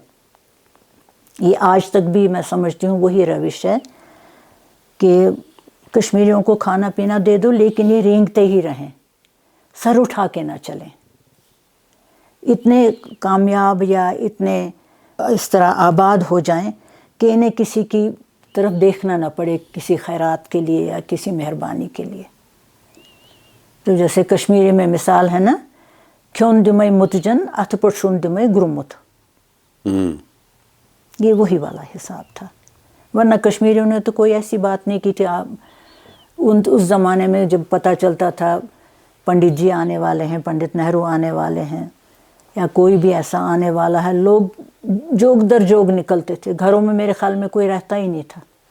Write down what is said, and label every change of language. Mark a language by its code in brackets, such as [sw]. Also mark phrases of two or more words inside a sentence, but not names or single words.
[ur] یہ آج تک بھی میں سمجھتی ہوں وہی روش ہے کہ کشمیریوں کو کھانا پینا دے دو، لیکن یہ رینگتے ہی رہیں، سر اٹھا کے نہ چلیں. اتنے کامیاب یا اتنے اس طرح آباد ہو جائیں کہ انہیں کسی کی طرف دیکھنا نہ پڑے، کسی خیرات کے لیے یا کسی مہربانی کے لیے. تو جیسے کشمیری میں مثال ہے نا، [ks] کھیون دمے متجن اتھ پٹ شون دمے گرمت، [ur] یہ وہی والا حساب تھا. ورنہ کشمیریوں نے تو کوئی ایسی بات نہیں کی تھی. اس زمانے میں جب پتہ چلتا تھا پنڈت جی آنے والے ہیں، پنڈت نہرو آنے والے ہیں، یا کوئی بھی ایسا آنے والا ہے، لوگ جوگ در جوگ نکلتے تھے، گھروں میں میرے خیال میں کوئی رہتا ہی نہیں تھا.